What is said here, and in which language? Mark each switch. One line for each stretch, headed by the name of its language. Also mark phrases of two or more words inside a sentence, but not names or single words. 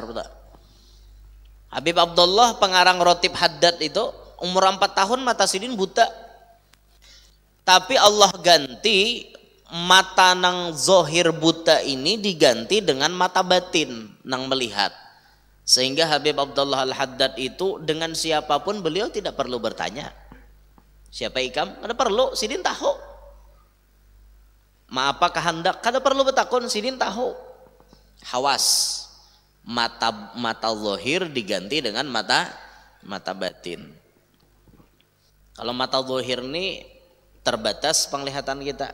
Banjar: Habib Abdullah pengarang Rotib Haddad itu umur 4 tahun mata sidin buta. Tapi Allah ganti mata nang zohir buta ini diganti dengan mata batin nang melihat.
Indonesian: Sehingga Habib Abdullah Al-Haddad itu dengan siapapun beliau tidak perlu bertanya.
Banjar: Siapa ikam? Kada perlu, sidin tahu.
Indonesian: Apa kehendak?
Banjar: Kada perlu betakun, sidin tahu. Hawas.
Indonesian: Mata zahir diganti dengan mata batin. Kalau mata zahir ini terbatas penglihatan kita.